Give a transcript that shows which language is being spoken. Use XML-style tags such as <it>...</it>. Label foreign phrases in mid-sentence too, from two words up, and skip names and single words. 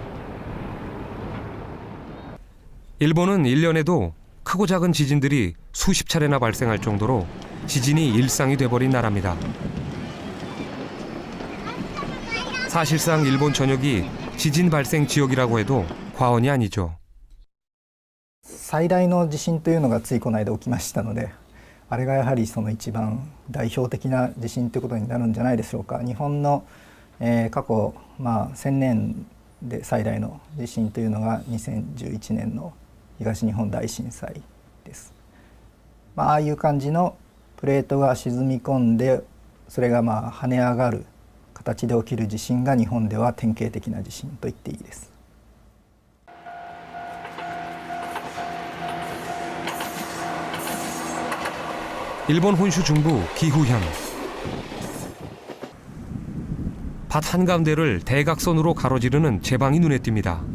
<ko>일본은 1년에도 크고 작은 지진들이 수십 차례나 발생할 정도로 지진이 일상이 돼버린 나라입니다. 사실상 일본 전역이 지진 발생 지역이라고 해도 과언이 아니죠.</ko> <ja>最大の地震というのがついこの間起きましたので、あれがやはりその一番代表的な地震ということになるんじゃないでしょうか。日本の、過去、1000年で最大の地震というのが2011年の東日本大震災です。ああいう感じのプレートが沈み込んで、それが跳ね上がる形で起きる地震が日本では典型的な地震と言っていいです。</ja> <ko>일본 혼슈 중부 기후현. 밭 한가운데를 대각선으로 가로지르는 제방이 눈에 띕니다.</ko>